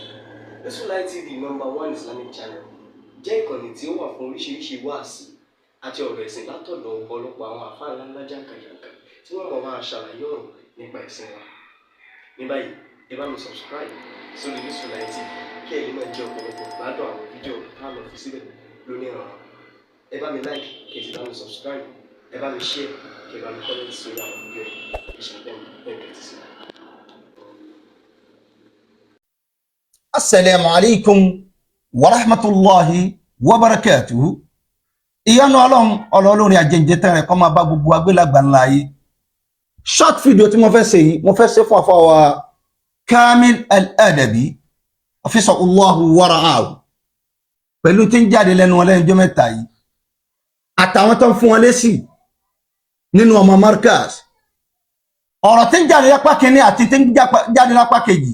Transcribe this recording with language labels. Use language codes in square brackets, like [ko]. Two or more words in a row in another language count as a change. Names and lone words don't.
[yo] Yusufullahi TV #1 [en] Islamic channel [yo] jẹ́ ìkànnì tí ó wà fún oríṣiríṣi wáàsí àti ọ̀rọ̀ ẹ̀sìn látọ̀dọ̀ ọ̀pọ̀lọpọ̀ àwọn àfáà ńláńlá jàǹkàjàǹkà tí wọ́n mọ̀ máa ṣàlàyé ọ̀rọ̀ nípa ẹ̀sìn wa. Ní báyìí, ẹ bá mi subscribe sórí Yusufullahi TV kí ẹ lè máa jẹ ọ̀pọ̀lọpọ̀ gbádùn àwọn fídíò táwọn fi síbẹ̀ lónìí ọ̀rọ̀. Ẹ bá mi like kí ẹ sì bá mi subscribe, ẹ bá mi share kí ẹ bá mi comment sórí àwọn fídíò yìí. [ar] السلام عليكم ورحمة الله وبركاته. [yo] Ìyanu Ọlọ́run àjẹjẹ tẹ́rẹ kó máa bá gbogbo agbélàgbà ńlá yìí. [en] Short video [yo] tí mo fẹ́ ṣe yìí, mo fẹ́ ṣe fún àfáwà Kamil Al-Adabi, [ar] حفظه الله ورعاه. [yo] Pẹ̀lú tí ń jáde lẹ́nu wọn lẹ́nu ọjọ́ mẹ́ta yìí. Àtàwọn tó ń fún wọn lésì nínú ọmọ Markaz. Ọ̀rọ̀ tí ń jáde lápá kìíní àti tí ń jáde lápá kejì.